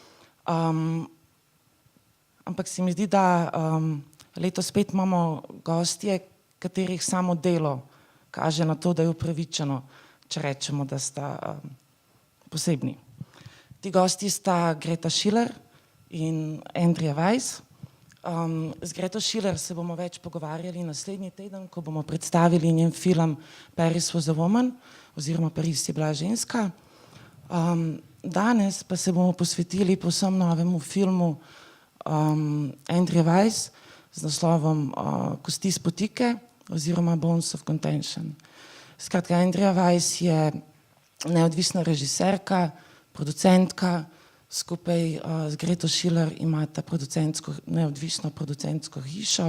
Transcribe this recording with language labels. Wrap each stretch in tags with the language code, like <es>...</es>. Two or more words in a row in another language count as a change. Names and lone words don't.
<sl>Ampak se mi zdi, da letos spet imamo gostje, katerih samo delo kaže na to, da je upravičeno, če rečemo, da sta posebni. Ti gosti sta Greta Schiller in Andree Weiss. Z Greto Schiller se bomo več pogovarjali naslednji teden, ko bomo predstavili njen film Paris was a woman, oziroma Paris je bila ženska. Danes pa se bomo posvetili povsem novemu filmu Andree Weiss z naslovom Kosti, spotike oziroma Bones of Contention. Skratka, Andree Weiss je neodvisna režiserka, producentka, skupaj z Greto Schiller imata neodvisno producentsko hišo.</sl>